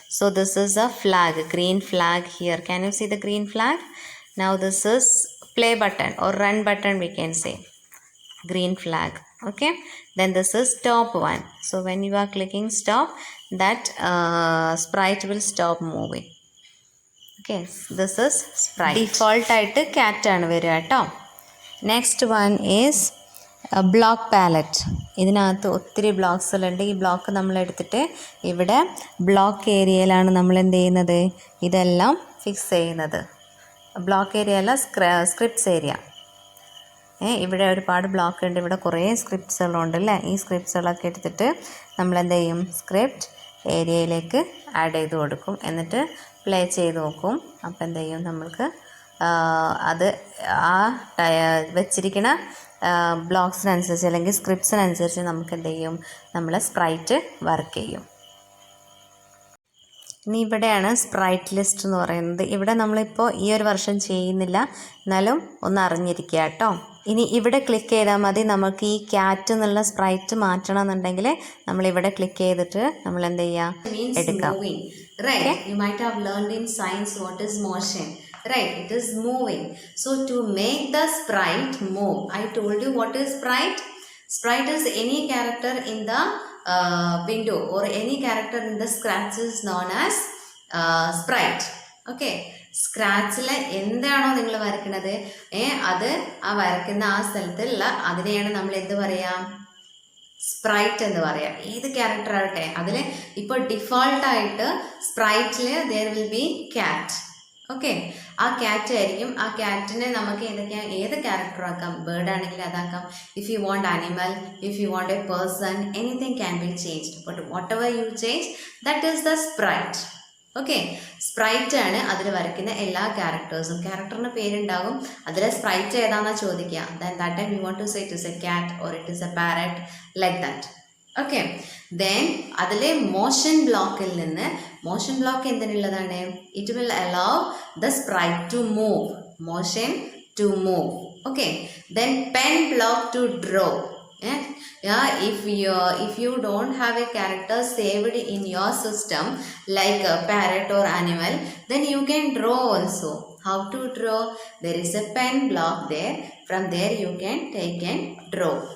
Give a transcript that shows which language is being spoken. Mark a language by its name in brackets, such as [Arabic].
[English] So this is a flag, green flag here. Can you see the green flag? Now this is play button or run button, we can say. Green flag. Okay, then this is stop one. So when you are clicking stop, that sprite will stop moving. Okay, this is sprite. [Malayalam] Default ആയിട്ട് cat ആണ് വരിക കേട്ടോ. [English] Next one is block palette. [Malayalam] ഇതിനകത്ത് ഒത്തിരി ബ്ലോക്സുകളുണ്ട്. ഈ block നമ്മൾ എടുത്തിട്ട് ഇവിടെ ബ്ലോക്ക് ഏരിയയിലാണ് നമ്മൾ എന്ത് ചെയ്യുന്നത്, ഇതെല്ലാം ഫിക്സ് ചെയ്യുന്നത്. ബ്ലോക്ക് ഏരിയ അല്ല, സ്ക്രിപ്റ്റ്സ് ഏരിയ. ഇവിടെ ഒരുപാട് ബ്ലോക്ക് ഉണ്ട്, ഇവിടെ കുറേ സ്ക്രിപ്റ്റ്സുകളുണ്ട് അല്ലേ. ഈ സ്ക്രിപ്റ്റ്സുകളൊക്കെ എടുത്തിട്ട് നമ്മൾ എന്ത് ചെയ്യും, സ്ക്രിപ്റ്റ് ഏരിയയിലേക്ക് ആഡ് ചെയ്ത് കൊടുക്കും. എന്നിട്ട് പ്ലേ ചെയ്ത് നോക്കും. അപ്പോൾ എന്ത് ചെയ്യും, നമ്മൾക്ക് അത് ആ വെച്ചിരിക്കുന്ന ബ്ലോക്സിനനുസരിച്ച് അല്ലെങ്കിൽ സ്ക്രിപ്റ്റ്സിനനുസരിച്ച് നമുക്ക് എന്ത് ചെയ്യും, നമ്മളെ സ്പ്രൈറ്റ് വർക്ക് ചെയ്യും. ഇനി ഇവിടെയാണ് സ്പ്രൈറ്റ് ലിസ്റ്റ് എന്ന് പറയുന്നത്. ഇവിടെ നമ്മളിപ്പോൾ ഈ ഒരു വർഷം ചെയ്യുന്നില്ല, എന്നാലും ഒന്ന് അറിഞ്ഞിരിക്കുക കേട്ടോ. ഇനി ഇവിടെ ക്ലിക്ക് ചെയ്താൽ മതി. നമുക്ക് ഈ ക്യാറ്റ് എന്നുള്ള സ്പ്രൈറ്റ് മാറ്റണം എന്നുണ്ടെങ്കിൽ നമ്മളിവിടെ ക്ലിക്ക് ചെയ്തിട്ട് നമ്മൾ എന്ത് ചെയ്യുക, എടുക്കാം. [English] Right, you might have learned in science what is motion. Right, it is moving. So to make the sprite move, I told you what is sprite. Sprite is any character in the window or any character in the scratch is known as sprite. [Malayalam] Okay, സ്ക്രാച്ചിൽ എന്താണോ നിങ്ങൾ വരയ്ക്കുന്നത്, അത് ആ വരയ്ക്കുന്ന ആ സ്ഥലത്തുള്ള അതിനെയാണ് നമ്മൾ എന്ത് പറയാം, സ്പ്രൈറ്റ് എന്ന് പറയാം. ഏത് ക്യാരക്ടർ ആവട്ടെ, അതിൽ ഇപ്പോൾ ഡിഫോൾട്ടായിട്ട് സ്പ്രൈറ്റിൽ [English] There will be cat. [Malayalam] Okay, ആ ക്യാറ്റ് ആയിരിക്കും. ആ ക്യാറ്റിനെ നമുക്ക് ഏത് ക്യാരക്ടർ ആക്കാം. ബേർഡ് ആണെങ്കിൽ അതാക്കാം. [English] If you want animal, if you want a person, anything can be changed. But whatever you change, that is the sprite. Okay, [Malayalam] sprite ആണ് അതിൽ വരയ്ക്കുന്ന എല്ലാ ക്യാരക്ടേഴ്സും. ക്യാരക്ടറിന് പേരുണ്ടാകും, അതിലെ സ്പ്രൈറ്റ് ഏതാണെന്നാണ് ചോദിക്കുക. [English] Then that time you want to say it is a cat or it is a parrot, like that. Okay, then [Malayalam] അതിലെ motion ബ്ലോക്കിൽ നിന്ന്, motion block എന്തിനുള്ളതാണ്, [English] It will allow the sprite to move, motion to move. Okay, then pen block to draw. If you don't have a character saved in your system like a parrot or animal, then you can draw also. How to draw? There is a pen block there. From there you can take and draw.